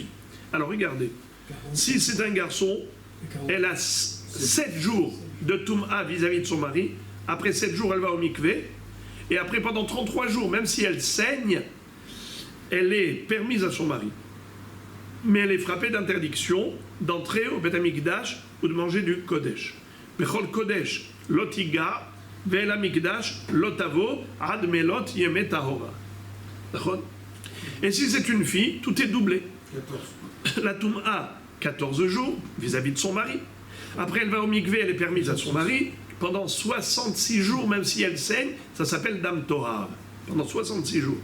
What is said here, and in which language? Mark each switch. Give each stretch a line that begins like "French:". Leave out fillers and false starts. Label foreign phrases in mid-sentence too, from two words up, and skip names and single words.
French: Alors regardez, si c'est un garçon, elle a 7 jours de Tum'a vis-à-vis de son mari. Après 7 jours, elle va au mikvé. Et après, pendant 33 jours, même si elle saigne, elle est permise à son mari. Mais elle est frappée d'interdiction d'entrer au
Hebrew: בית המקדש
French: ou de manger du Kodesh.
Hebrew: בכל קודש לא תגע ואל המקדש, לא תבוא עד מלאת ימי טהרה.
French: Et si c'est une fille, tout est doublé. 14. La Tum'a, 14 jours vis-à-vis de son mari. Après, elle va au mikvé, elle est permise à son mari. Pendant 66 jours, même si elle saigne, ça s'appelle
Hebrew: דם טהרה.
French: Pendant 66 jours.